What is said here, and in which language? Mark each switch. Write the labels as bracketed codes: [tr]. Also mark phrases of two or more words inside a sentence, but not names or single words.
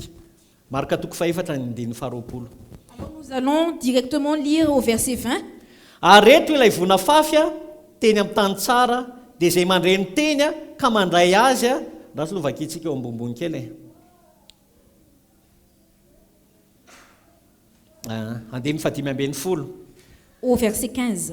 [mg] Marka toko faefatra ny andininy faharoapolo. [fr] Alors nous allons directement lire au verset 20. [mg] Areto ilay vonafafy teny amin'ny tany tsara dia izay mandreny teny ka mandray azy raha aloha vakitsika eo ambonimbony kely. Andininy fadimy ambin'ny folo. [fr] Au verset 15.